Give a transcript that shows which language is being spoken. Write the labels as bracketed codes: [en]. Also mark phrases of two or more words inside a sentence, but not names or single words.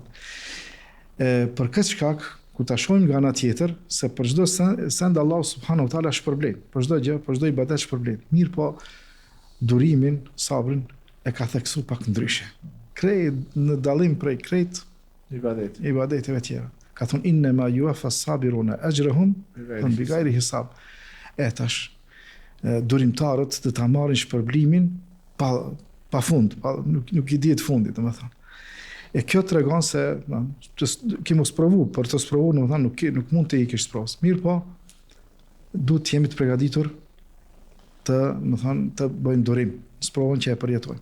[sq] Për këtë shkak, kur ta shohim nga ana tjetër, se për çdo send [ar] الله سبحانه وتعالى [sq] shpërblen, për çdo gjë, për çdo ibadet shpërblen. Mirë po, durimin, sabrin e ka theksu pak ndryshe. Krejt në dallim prej krejt ibadeteve tjera. Ka thonë [ar] إنما يوفى الصابرون أجرهم بغير حساب. [sq] Tash durimtarët do ta marrin shpërblimin pa fund, nuk i dihet fundi, domethënë. E kjo tregon se kemi sprovu, për të sprovu, domethënë nuk mund të ikësh sprovës. Mirë po, duhet të jemi të përgatitur të bëjmë durim, sprovën që e përjetojmë.